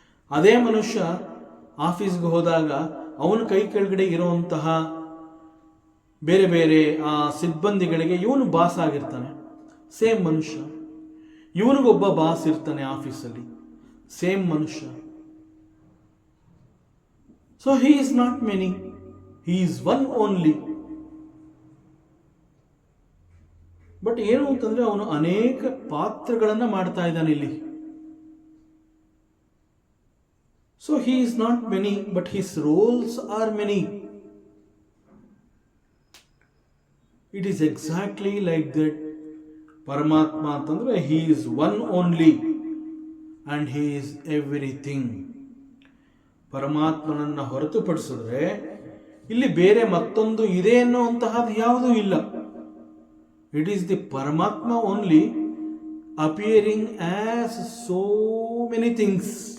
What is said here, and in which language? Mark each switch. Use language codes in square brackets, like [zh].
[kn] ಅದೇ ಮನುಷ್ಯ ಆಫೀಸ್ಗೆ ಹೋದಾಗ ಅವನ ಕೈ ಕೆಳಗಡೆ ಇರುವಂತಹ ಬೇರೆ ಬೇರೆ ಆ ಸಿಬ್ಬಂದಿಗಳಿಗೆ ಇವನು ಬಾಸ್ ಆಗಿರ್ತಾನೆ, ಸೇಮ್ ಮನುಷ್ಯ. ಇವನಿಗೊಬ್ಬ ಬಾಸ್ ಇರ್ತಾನೆ ಆಫೀಸಲ್ಲಿ, ಸೇಮ್ ಮನುಷ್ಯ. [en] So he is not many, he is one only. [kn] But ಏನು ಅಂತಂದ್ರೆ, ಅವನು ಅನೇಕ ಪಾತ್ರಗಳನ್ನ ಮಾಡ್ತಾ ಇದ್ದಾನೆ ಇಲ್ಲಿ. [en] So he is not many, but his roles are many. It is exactly like that. [kn] ಪರಮಾತ್ಮ ಅಂತಂದ್ರೆ [en] he is one only and he is everything. [kn] ಪರಮಾತ್ಮನನ್ನ ಹೊರತುಪಡಿಸಿದ್ರೆ ಇಲ್ಲಿ ಬೇರೆ ಮತ್ತೊಂದು ಇದೆ ಅನ್ನುವಂತಹದ್ದು ಯಾವುದೂ ಇಲ್ಲ. [en] It is the Paramatma only appearing as so many things.